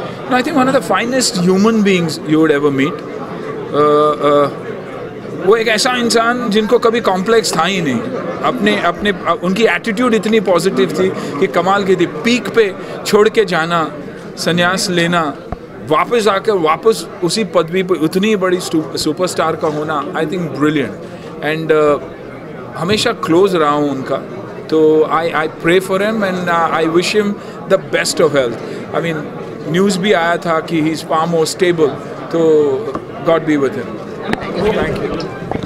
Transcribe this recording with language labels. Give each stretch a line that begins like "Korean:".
English: No, I think one of the finest human beings you would ever meet.
Hindi: वो एक ऐसा इंसान जिनको कभी कॉम्प्लेक्स था ही नहीं। अपने उनकी एटीट्यूड इतनी पॉजिटिव थी कि कमाल की थी। पीक पे छोड़ के जाना, संन्यास लेना, वापस आकर वापस उसी पदवी पर उतनी बड़ी सुपरस्टार का होना,
English: I think brilliant. And
Hindi: हमेशा क्लोज रहा हूँ उनका, तो
English: I pray for him and I wish him the best of health. I mean,
Hindi: news भी आया था कि
English: he is far more stable.
Hindi: तो
English: God be with him. Thank you.